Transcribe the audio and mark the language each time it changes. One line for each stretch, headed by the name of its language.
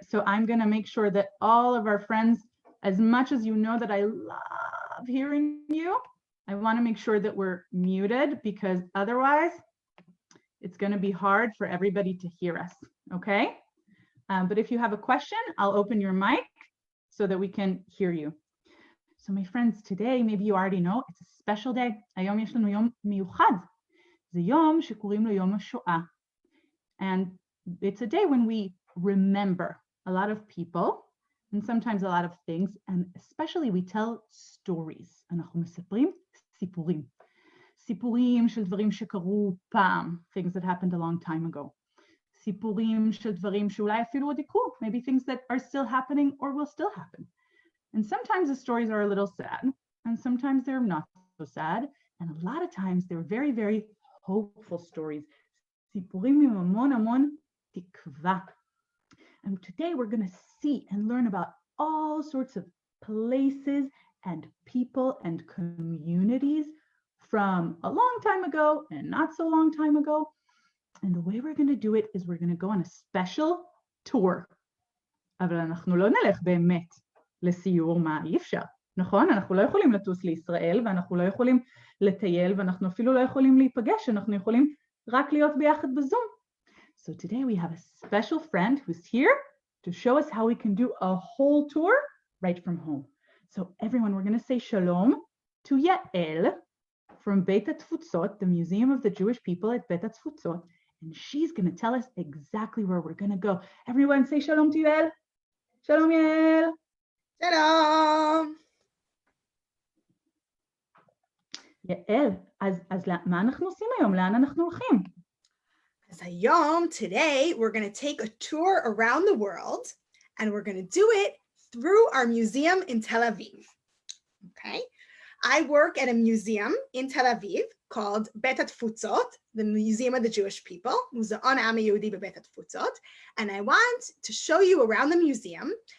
English: So I'm going to make sure that all of our friends, as much as you know that I love hearing you, I want to make sure that we're muted because otherwise it's going to be hard for everybody to hear us. Okay? But if you have a question, I'll open your mic so that we can hear you. So my friends, today, maybe you already know, it's a special day.
Hebrew: היום יש לנו יום מיוחד. זה יום שקוראים לו יום השואה.
English: And it's a day when we remember a lot of people and sometimes a lot of things, and especially we tell stories.
Hebrew: אנחנו מספרים סיפורים. סיפורים של דברים שקרו פעם,
English: things that happened a long time ago.
Hebrew: סיפורים של דברים שאולי אפילו עוד יקרו,
English: maybe things that are still happening or will still happen. And sometimes the stories are a little sad, and sometimes they're not so sad, and a lot of times they're very, very hopeful stories.
Hebrew: סיפורים עם המון המון תקווה.
English: And today we're going to see and learn about all sorts of places and people and communities from a long time ago and not so long time ago. And the way we're going to do it is we're going to go on a special tour.
Hebrew: אבל אנחנו לא נלך באמת לסיור, מה אי אפשר. נכון? אנחנו לא יכולים לטוס לישראל, ואנחנו לא יכולים לטייל, ואנחנו אפילו לא יכולים להיפגש, אנחנו יכולים רק להיות ביחד בזום.
English: So today we have a special friend who's here to show us how we can do a whole tour right from home. So everyone, we're going to say shalom to Yael from Beit Hatfutsot, the Museum of the Jewish People at Beit Hatfutsot, and she's going to tell us exactly where we're going to go. Everyone say shalom to Yael. Shalom Yael.
Hebrew: שלום. יעל, אז מה אנחנו עושים היום? לאן אנחנו הולכים?
English: As
Hebrew: היום,
English: today, we're going to take a tour around the world, and we're going to do it through our museum in Tel Aviv. Okay? I work at a museum in Tel Aviv called Beit Hatfutsot, the Museum of the Jewish People, Muzeon Am Yehudi bebeit Hatfutsot, and I want to show you around the museum.